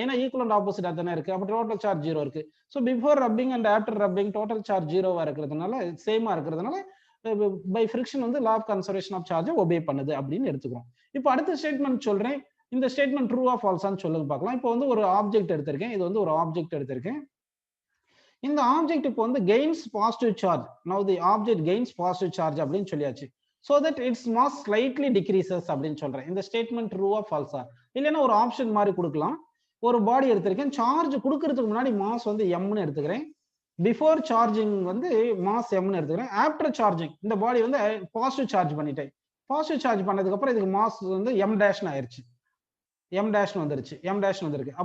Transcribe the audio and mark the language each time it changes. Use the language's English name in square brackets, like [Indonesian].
[Tamil] ஏன்னா equal and opposite தானே இருக்கு. அப்போ டோட்டல் சார்ஜ் ஜீரோ இருக்கு. So before rubbing and after rubbing total charge ஜீரோவா இருக்கிறதுனால, சேமா இருக்கிறதுனால பை ஃப்ரிக்ஷன் வந்து law of conservation of charge obey பண்ணுது அப்படின்னு எடுத்துக்கிறோம். இப்போ அடுத்த ஸ்டேட்மெண்ட் சொல்றேன். இந்த ஸ்டேட்மெண்ட் ட்ரூ ஆர் ஃபால்ஸான்னு சொல்லுங்க பார்க்கலாம். இப்போ வந்து ஒரு ஆப்ஜெக்ட் எடுத்திருக்கேன், இது வந்து ஒரு ஆப்ஜெக்ட் எடுத்திருக்கேன். இந்த ஆப்ஜெக்ட் இப்போ வந்து gains positive charge. Now the object gains positive charge அப்படின்னு சொல்லியாச்சு. [English] so that its mass slightly decreases [Tamil] அப்படின்னு சொல்றேன். இந்த ஸ்டேட்மெண்ட் ட்ரூ ஆர் ஃபால்ஸா? இல்லைன்னா ஒரு ஆப்ஷன் மாதிரி கொடுக்கலாம். ஒரு பாடி எடுத்திருக்கேன், சார்ஜ் கொடுக்கறதுக்கு முன்னாடி மாஸ் வந்து எம்னு எடுத்துக்கிறேன், பிஃபோர் சார்ஜிங் வந்து மாஸ் எம்னு எடுத்துக்கிறேன், ஆஃப்டர் சார்ஜிங் இந்த பாடி வந்து பாசிட்டிவ் சார்ஜ் பண்ணிட்டேன். பாசிட்டிவ் சார்ஜ் பண்ணதுக்கு அப்புறம் இதுக்கு மாஸ் வந்து எம் டேஷ்னு ஆயிருச்சு, எம் டேஷ்னு வந்துருச்சு, எம் டேஷ்னு வந்திருக்கு.